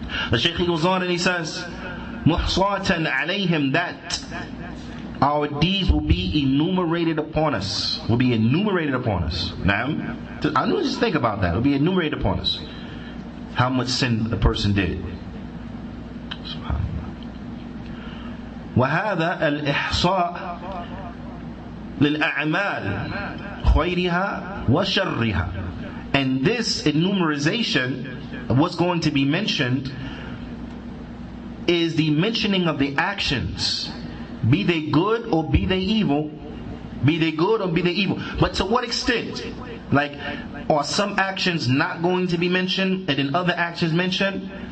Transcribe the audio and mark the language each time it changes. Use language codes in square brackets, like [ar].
[en] The Shaykh goes on and he says, [ar] "Muhsatan alayhim," [en] that our deeds will be enumerated upon us. Will be enumerated upon us. Now, I know, just think about that. It will be enumerated upon us. How much sin the person did. [ar] وهذا الإحصاء للأعمال خيرها وشرها. [en] And this enumeration of what's going to be mentioned is the mentioning of the actions, be they good or be they evil. Be they good or be they evil. But to what extent? Like, are some actions not going to be mentioned and then other actions mentioned?